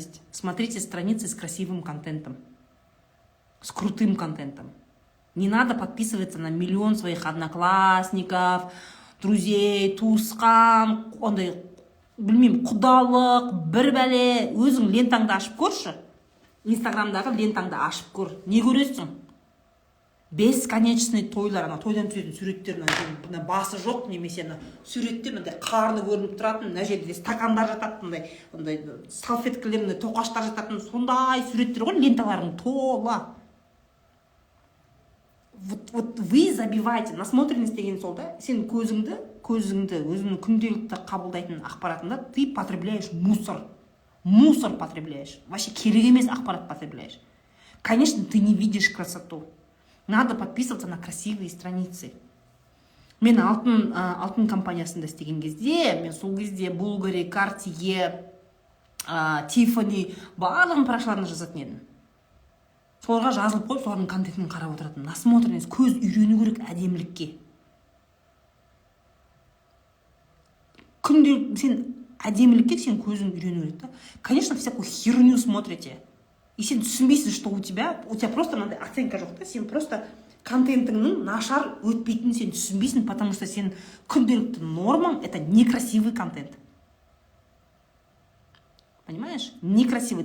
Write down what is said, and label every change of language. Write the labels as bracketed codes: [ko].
[ru] Смотрите страницы с красивым контентом. С крутым контентом. Не надо подписываться на миллион своих одноклассников, друзей, [kk] туысқан, ондай, білмеймін, құдалық, бір бәле, өзің лентаңды ашып көрші. Инстаграмдағы лентаңды ашып көр. Не көресің? Бесконечный тойлар, ана тойдан түсетін суреттер, басы жоқ, немесе суреттер, қарны көрініп тұратын, мына жерде стакандар жататын, ондай салфеткілер, тоқаштар жататын, сондай суреттер ғой, ленталарың тола. [ru] Вот вы забиваете, [kk] насмотренность деген сол да, сен көзіңді, өзіңнің күнделікті қабылдайтын ақпаратында [ru] ты потребляешь мусор. Мусор потребляешь. Вообще [kk] керек емес ақпарат [ru] потребляешь. Конечно, ты не видишь красоту. Надо подписываться на красивые страницы. [kk] Мен алтын компаниясында істеген кезде, мен сол кезде Bulgari, Cartier, Tiffany барлығын парақшаларына жазатын едім. Соларға жазылып қойып, солардың контентін қарап отыратын. Насмотренность, көз үйрену керек әдемілікке. Күнде сен әдемілікке сен көзің үйрену керек. [ru] Конечно, всякую херню смотрите. [kk] И сен түсінбейсің, [ru] что у тебя просто [kk] мынандай оценка жоқ та, сен просто контентіңнің нашар өтпейтінін сен түсінбейсің, [ru] потому что [kk] сен күнделікті нормаң [ru] это некрасивый контент. Понимаешь? Некрасивый.